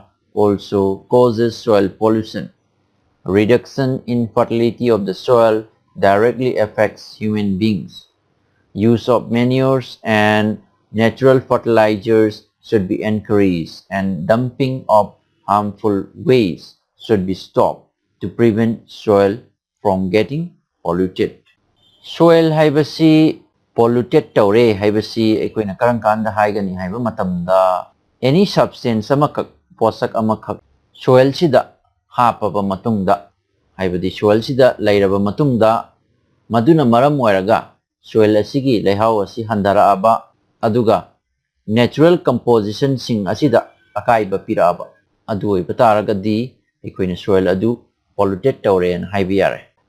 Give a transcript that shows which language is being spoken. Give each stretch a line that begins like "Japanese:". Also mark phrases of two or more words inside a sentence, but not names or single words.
English: also causes soil pollution. Reduction in fertility of the soil directly affects human beings. Use of manures and natural fertilizers should be encouraged and dumping of harmful waste should be stopped to prevent soil from getting polluted.
Manipuri: Soil haibasi polluted taure haibasi aikoina karang kanda haigani haiba matamda
English: any substance
Manipuri: amakak posak amakak soil sida hapaba matungda haibadi soil sida lairaba matungda maduna maram oiraga soil asigi laihau asi handaraaba aduga
English: natural composition
Manipuri: sing asida akaiba piraaba adu oiba taragadi aikoina soil adu polluted taure an haibi yare.